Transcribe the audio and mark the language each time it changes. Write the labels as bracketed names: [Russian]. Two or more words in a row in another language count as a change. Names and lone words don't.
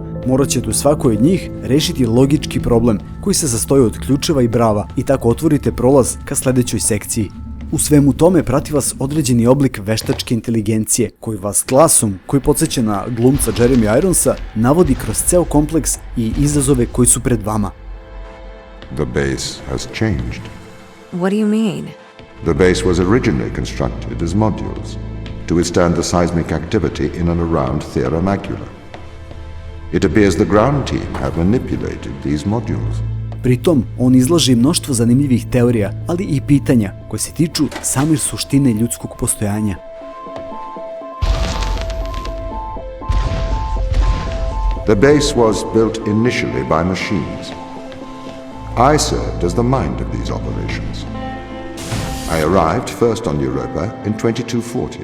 [Serbian] morat ćete u svakoj od njih rešiti logički problem koji se sastoji od ključeva i brava i tako otvorite prolaz ka sledećoj sekciji. U svemu tome prati vas određeni oblik veštačke inteligencije koji vas glasom, koji podsjeća na glumca Jeremy Ironsa, navodi kroz ceo kompleks i izazove koji su pred vama. [English] The base has changed. What do you mean? The base was originally constructed as modules to withstand the seismic activity in and around Thera Macula. It appears the ground team have manipulated these modules. [Serbian] Pritom, on izlaže mnoštvo zanimljivih teorija, ali i pitanja koje se tiču same suštine ljudskog postojanja. [English] The base was built initially by machines. I served as the mind of these operations. I arrived first on Europa in 2240.